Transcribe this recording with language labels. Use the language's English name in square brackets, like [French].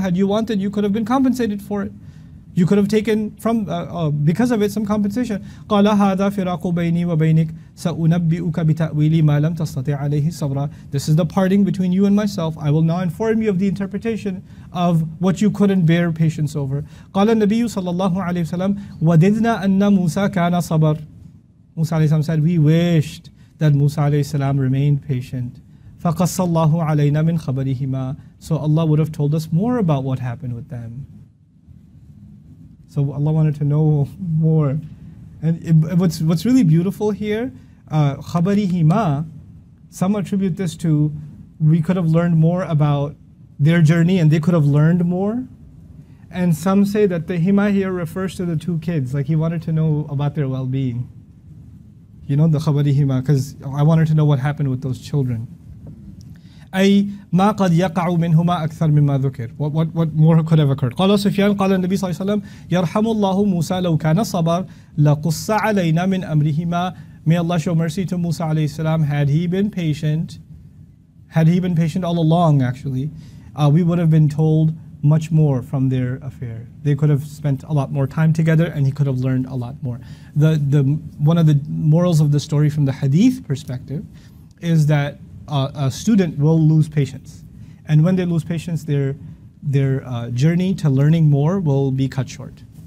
[English] Had you wanted, you could have been compensated for it. You could have taken from because of it some compensation. [Arabic] قال هذا فراق بيني وبينك سأنبئك بتأويل ما لم تستطع عليه صبرا. [English] This is the parting between you and myself. I will now inform you of the interpretation of what you couldn't bear patience over. [Arabic] قال النبي صلى الله عليه وسلم وددنا أن موسى كان صبر. [English] Musa alayhi salam said, we wished that Musa alayhi salam remained patient. [Arabic] فَقَصَّ اللَّهُ عَلَيْنَا مِنْ خَبَرِهِمَا. [English] So Allah would have told us more about what happened with them. So Allah wanted to know more. And what's really beautiful here, خَبَرِهِمَا, some attribute this to, we could have learned more about their journey and they could have learned more. And some say that the hima here refers to the two kids, like he wanted to know about their well-being. You know, the خَبَرِهِمَا, because I wanted to know what happened with those children. [Arabic] أي ما قد يقع منهما أكثر مما ذكر. [English] What more could have occurred? [Arabic] قال سفيان قال النبي صلى الله عليه وسلم يرحم الله موسى لو كان صبر لقص علينا من أمرهما. [English] May Allah show mercy to Musa alayhi salam. Had he been patient all along, actually, we would have been told much more from their affair. They could have spent a lot more time together and he could have learned a lot more. One of the morals of the story from the hadith perspective is that a student will lose patience, and when they lose patience, their journey to learning more will be cut short.